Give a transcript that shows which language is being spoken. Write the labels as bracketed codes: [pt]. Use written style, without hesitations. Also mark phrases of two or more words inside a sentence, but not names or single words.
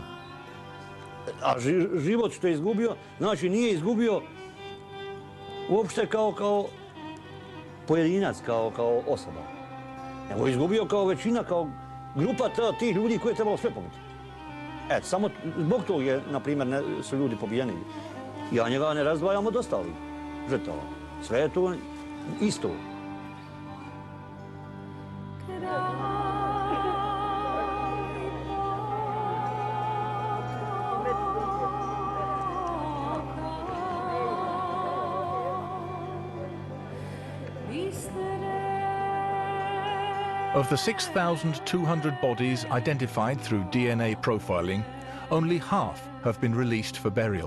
[bs] A život što je izgubio, znači nije izgubio uopšte kao pojedinac, kao osoba. Nego je izgubio kao većina, kao grupa tih ljudi koje je trebalo sve pobiti. Eto, samo zbog tog je, na primjer, su ljudi pobijeni. Ja njega ne razdvajam od ostalih žrtava. Sve je to isto. [en] Of the 6,200 bodies identified through DNA profiling, only half have been released for burial.